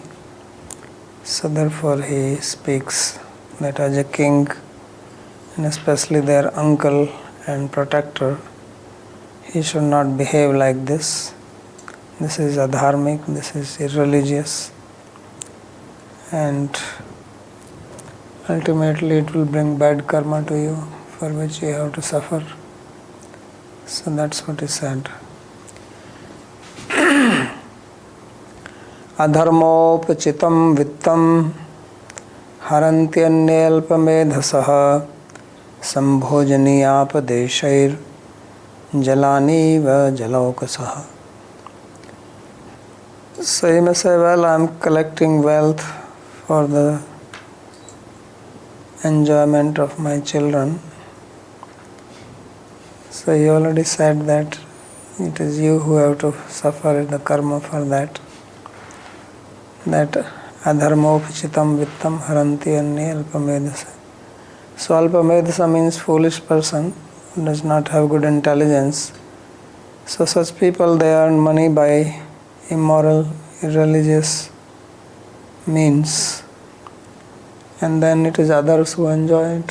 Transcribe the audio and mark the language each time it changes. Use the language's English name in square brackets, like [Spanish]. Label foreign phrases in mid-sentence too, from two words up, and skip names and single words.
[English] So therefore he speaks that as a king, and especially their uncle and protector, he should not behave like this. This is adharmic, this is irreligious. and ultimately it will bring bad karma to you, for which you have to suffer. So that's what is said. [Sanskrit] Adharmopachitam vittam harantyanyalpamedhasah sambhojaniyāpadeshair jalani va jalaukasah. [English] So you may say, well, I am collecting wealth for the enjoyment of my children. So you already said that it is you who have to suffer the karma for that. [Sanskrit] That adharmopachitam vittam haranti anni alpamedhasa. [English] So alpamedhasa means foolish person who does not have good intelligence. So such people, they earn money by immoral, irreligious means, and then it is others who enjoy it.